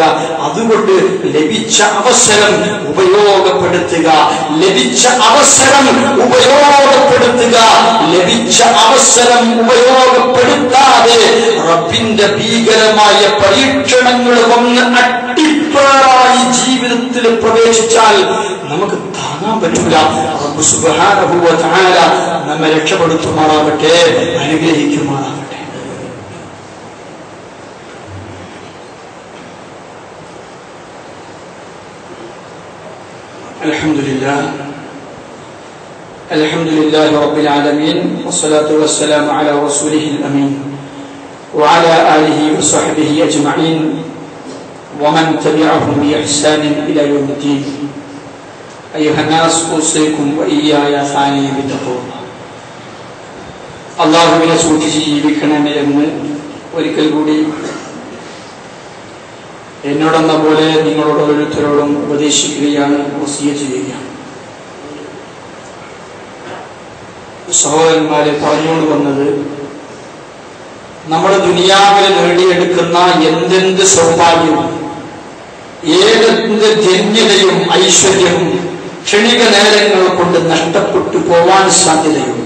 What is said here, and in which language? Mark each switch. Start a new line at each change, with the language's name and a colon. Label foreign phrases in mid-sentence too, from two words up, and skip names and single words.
Malayalam: അതുകൊണ്ട് ലഭിച്ച അവസരം ഉപയോഗപ്പെടുത്തുക, ലഭിച്ച അവസരം ഉപയോഗപ്പെടുത്താതെ റബ്ബിന്റെ ഭീകരമായ പരീക്ഷണങ്ങൾ വന്ന് അട്ടിപ്പാറായി ജീവിതത്തിൽ പ്രവേശിച്ചാൽ നമുക്ക് താങ്ങാൻ പറ്റില്ല. റബ്ബ്
Arabic: سبحانه وتعالى
Malayalam: നമ്മെ രക്ഷപ്പെടുത്തുമാറാകട്ടെ, അനുഗ്രഹിക്കുമാറാകട്ടെ.
Arabic: الحمد لله رب العالمين والصلاة والسلام على رسوله الأمين وعلى آله وصحبه أجمعين ومن تبعهم بإحسان إلى يوم الدين. أيها الناس أوصيكم وإياي ثانيا بالتقوى.
Malayalam: അള്ളാഹുവിനെ സൂക്ഷിച്ച് ജീവിക്കണമേ എന്ന് ഒരിക്കൽ കൂടി എന്നോടെന്ന പോലെ നിങ്ങളോട് ഓരോരുത്തരോടും ഉപദേശിക്കുകയാണ്, വസിയ്യത്ത് ചെയ്യുകയാണ്. സഹോദരന്മാരെ, പറഞ്ഞുകൊണ്ട് വന്നത്, നമ്മുടെ ദുനിയാവിൽ നേടിയെടുക്കുന്ന എന്തെന്ത് സൗഭാഗ്യവും ഏതെന്ത് ധന്യതയും ഐശ്വര്യവും ക്ഷണിക നേരങ്ങൾ കൊണ്ട് നഷ്ടപ്പെട്ടു പോവാൻ സാധ്യതയുണ്ട്.